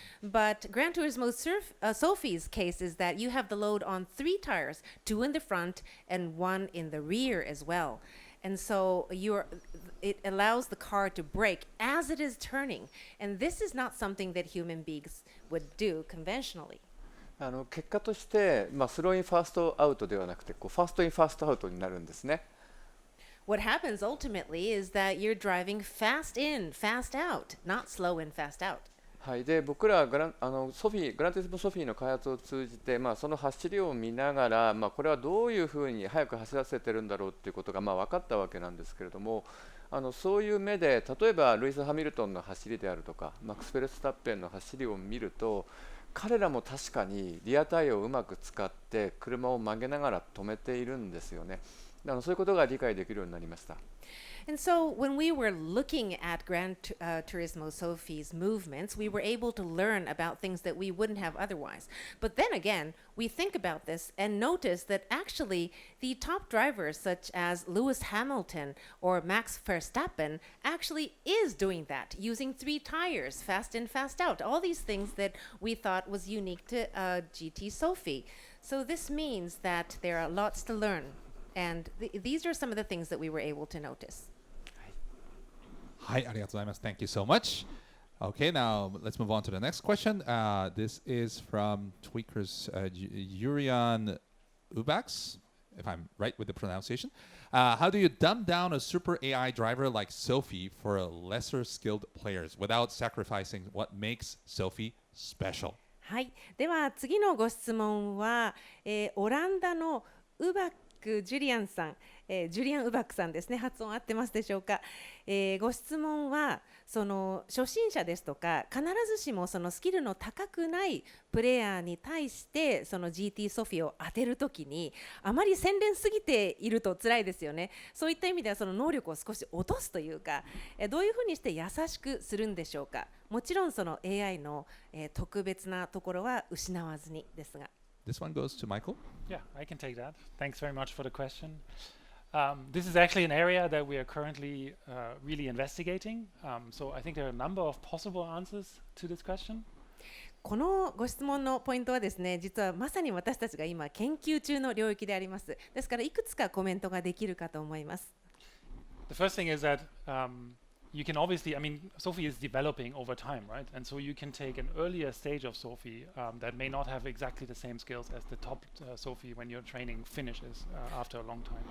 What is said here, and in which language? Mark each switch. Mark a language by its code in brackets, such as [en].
[en] But Gran Turismo Sophy's case is that you have the load on 3 tires, 2 in the front and 1 in the rear as well. And so it allows the car to brake as it is turning. And this is not something that human beings would do conventionally. [ja] 結果として、スローインファーストアウトではなくてファーストインファーストアウトになるんですね。 [en] What happens ultimately is that you're driving fast in, fast out, not slow in, fast out. [ja] はい、で僕らグラントリスモソフィーの開発を通じて、その走りを見ながら、これはどういうふうに速く走らせてるんだろうということが分かったわけなんですけれども、そういう目で例えばルイス・ハミルトンの走りであるとかマックス・フェルスタッペンの走りを見ると、彼らも確かにリアタイヤをうまく使って車を曲げながら止めているんですよね。そういうことが理解できるようになりました。 [en] And so when we were looking at Gran Turismo Sophy's movements, we were able to learn about things that we wouldn't have otherwise. But then again, we think about this and notice that actually the top drivers such as Lewis Hamilton or Max Verstappen actually is doing that, using 3 tires, fast in, fast out, all these things that we thought was unique to GT Sophy. So this means that there are lots to learn. And these are some of the things that we were able to notice. [ja] はい、ありがとうございます。 [en] Thank you so much. Okay, now let's move on to the next question. This is from Tweakers Yurian Ubax, if I'm right with the pronunciation. How do you dumb down a super AI driver like Sophy for lesser skilled players without sacrificing what makes Sophy special? [ja] はい、では次のご質問は、オランダのウバックジュリアンさん、ジュリアン・ウバックさんですね。発音合ってますでしょうか。ご質問はその初心者ですとか必ずしもそのスキルの高くないプレイヤーに対してその GT ソフィを当てるときにあまり洗練すぎていると辛いですよね。そういった意味ではその能力を少し落とすというか、どういうふうにして優しくするんでしょうか。もちろんその AI の、特別なところは失わずにですが。 [en] This one goes to Michael. Yeah, I can take that. Thanks very much for the question. This is actually an area that we are currently really investigating. So I think there are a number of possible answers to this question. [ja] このご質問のポイントはですね、実はまさに私たちが今研究中の領域であります。ですからいくつかコメントができるかと思います。 [en] The first thing is that you can obviously, I mean, Sophy is developing over time, right? And so you can take an earlier stage of Sophy that may not have exactly the same skills as the top Sophy when your training finishes after a long time.